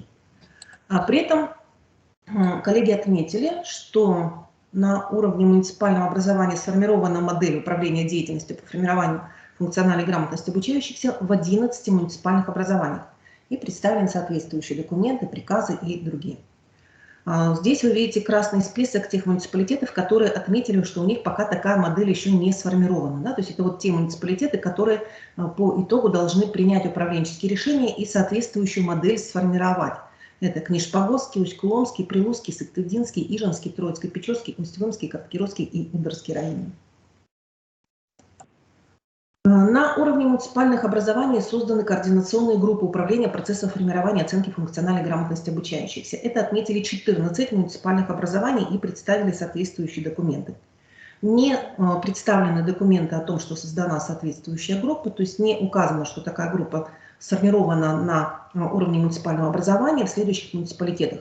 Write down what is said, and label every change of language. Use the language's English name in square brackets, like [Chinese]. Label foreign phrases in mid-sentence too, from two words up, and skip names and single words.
[Russian] При этом коллеги отметили, что на уровне муниципального образования сформирована модель управления деятельностью по формированию функциональной грамотности обучающихся в 11 муниципальных образованиях и представлены соответствующие документы, приказы и другие. Здесь вы видите красный список тех муниципалитетов, которые отметили, что у них пока такая модель еще не сформирована. Да? То есть это вот те муниципалитеты, которые по итогу должны принять управленческие решения и соответствующую модель сформировать. Это Книж-Павловский, Усть-Куломский, Прилузский, Сыктывдинский, Иженский, Троицко-Печорский, Усть-Вымский, Кировский и Ударский районы. На уровне муниципальных образований созданы координационные группы управления процессом формирования и оценки функциональной грамотности обучающихся. Это отметили 14 муниципальных образований и представили соответствующие документы. Не представлены документы о том, что создана соответствующая группа, то есть не указано, что такая группа сформирована на уровне муниципального образования в следующих муниципалитетах.